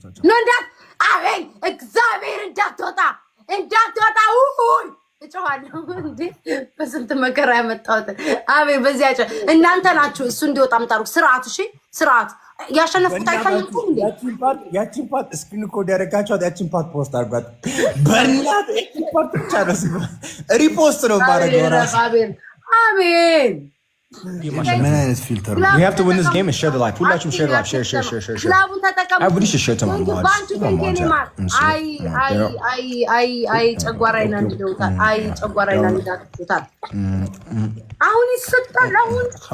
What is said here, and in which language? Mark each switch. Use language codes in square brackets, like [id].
[am] ነው አቤል እግዚአብሔር እንዳትወጣ ውይ እጮሃለሁ እንዴ በስንት መከራ ያመጣሁት አቤል። በዚያ እናንተ ናችሁ እሱ እንዲወጣ ምጣሩ። ስርዓት እሺ ስርዓት ያሸነፍኩት አይታየኩም እንዴ? ያቺን ፓርት ስክሪን ኮድ ያደረጋችኋት ያቺን ፓርት ፖስት አድርጓት። በእናትህ ያቺን ፓርት ብቻ ነው ሪፖስት ነው ማድረግ። አሜን። ምን አይነት ፊልተር ነው? [en] We have to win this game and share the live. [am] ሁላችሁም [en] share the live. share. [am] ክላቡን ተጠቀሙ። [en] Everybody should share to my mods. [am] አይ ጨጓራዬን አንድደውታል። ጨጓራዬን አንድዳችሁታል። አሁን ይሰጣል። አሁን